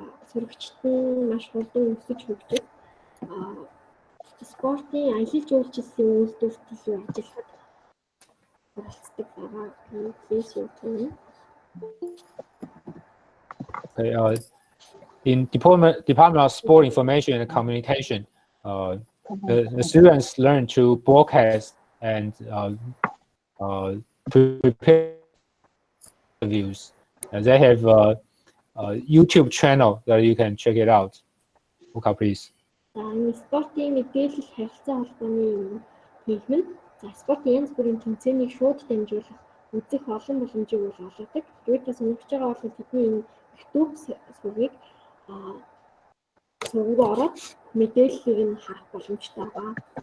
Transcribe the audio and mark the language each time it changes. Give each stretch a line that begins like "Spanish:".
Mongolian: Сурагчид нь маш хурдан өсөж хөгжиж, спортын аялал жуулчлалын үйлдвэрлэлд ажиллахад оролцдог байгаа.
English: Please your turn. Okay, in Department of Sport Information and Communication, the students learn to broadcast and prepare interviews. And they have a YouTube channel that you can check it out. Luca, please.
Mongolian: Спортын мэдээлэл харилцаа холбооны техник. За спортын янз бүрийн тэмцээнийг шууд дамжуулах үзэх олон боломжийг олгодог. Тэгвэл та сонирхож байгаа бол тэдний энэ YouTube сургийг сургуу ороод мэдээллийг нь харах боломжтой байгаа.